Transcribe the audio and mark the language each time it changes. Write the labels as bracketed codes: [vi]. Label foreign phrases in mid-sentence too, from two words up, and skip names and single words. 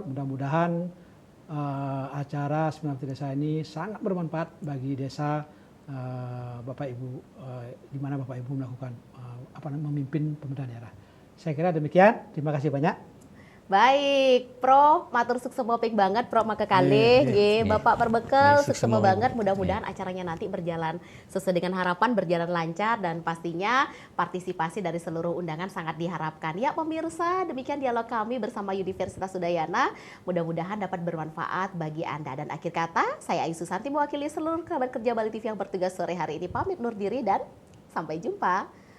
[id] Mudah-mudahan acara seminar bakti desa ini sangat bermanfaat bagi desa Bapak Ibu, di mana Bapak Ibu melakukan memimpin pemerintahan daerah. Saya kira demikian. Terima kasih banyak. Baik, Prof, [ban] matur suksema ping banget Prof maka kali, Bapak Perbekel suksema banget. [id] Mudah-mudahan acaranya nanti berjalan sesuai dengan harapan, berjalan lancar dan pastinya partisipasi dari seluruh undangan sangat diharapkan. Ya pemirsa, demikian dialog kami bersama Universitas Udayana. Mudah-mudahan dapat bermanfaat bagi Anda. Dan akhir kata, saya Ayu Susanti mewakili seluruh kerabat kerja Bali TV yang bertugas sore hari ini pamit undur diri dan sampai jumpa.